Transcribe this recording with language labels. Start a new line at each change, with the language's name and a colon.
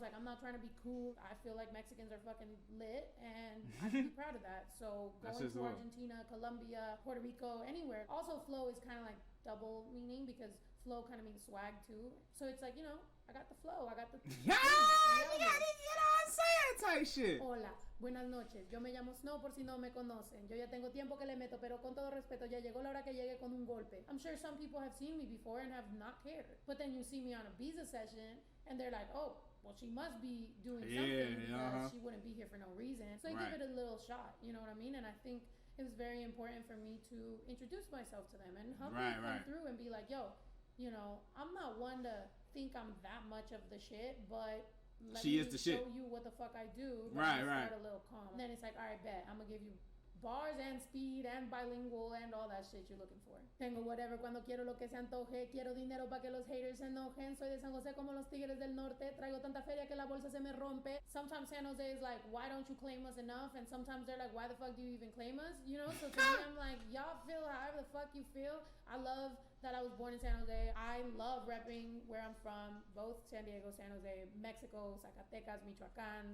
English: Like I'm not trying to be cool. I feel like Mexicans are fucking lit and I should be proud of that. So going to Argentina, Colombia, Puerto Rico, anywhere. Also flow is kind of like double meaning because flow kind of means swag too. So it's like, you know, I got the flow, I got the you got it, you know what I'm saying type shit.
Spanish: Hola, buenas noches, yo me llamo Snow por si no me conocen. Yo ya tengo tiempo que le meto, pero con todo respeto ya llegó la hora que llegue con un golpe.
English: I'm sure some people have seen me before and have not cared. But then you see me on a Bza session and they're like, oh, well she must be doing something because she wouldn't be here for no reason. So I give it a little shot, you know what I mean? And I think it was very important for me to introduce myself to them and help them come through and be like, yo, you know, I'm not one to think I'm that much of the shit, but let she me is the shit. show you what the fuck I do. Right. Start a little calm. And then it's like, all right, bet. I'm gonna give you bars and speed and bilingual and all that shit you're looking for.
Spanish: Tengo whatever cuando quiero lo que se antoje. Quiero dinero para que los haters se enojen. Soy de San Jose como los tigres del norte. Traigo tanta feria que la bolsa se me rompe.
English: Sometimes San Jose is like, why don't you claim us enough? And sometimes they're like, why the fuck do you even claim us? You know? So to me, I'm like, y'all feel however the fuck you feel. I love that I was born in San Jose. I love repping where I'm from. Both San Diego, San Jose, Mexico, Zacatecas, Michoacan.